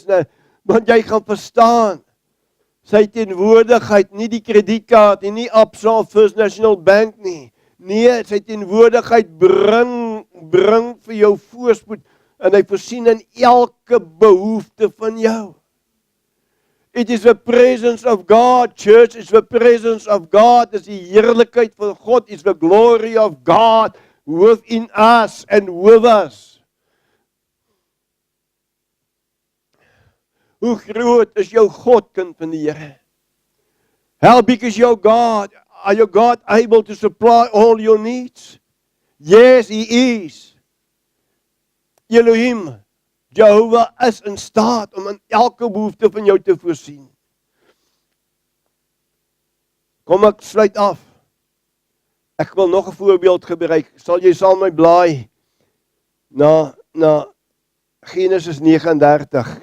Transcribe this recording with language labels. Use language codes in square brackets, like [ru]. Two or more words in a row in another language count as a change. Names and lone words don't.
[af] Nou, want jy gaan verstaan, sy teenwoordigheid, nie die kredietkaart, nie Absa First National Bank nie. Nee, sy teenwoordigheid bring vir jou voorspoed, en hy voorsien in elke behoefte van jou. [en] It is the presence of God, church, it's the presence of God, it's [af] die heerlikheid van God, [en] it's the glory of God within us and with us. [af] Hoe groot is jou God, kind van die Here? [en] How big is your God? Are your God able to supply all your needs? Yes, He is. [af] Elohim, Jehovah is in staat om in elke behoefte van jou te voorsien. Kom ek sluit af. Ek wil nog 'n voorbeeld gebruik. Sal jy saam my blaai na Genesis 39.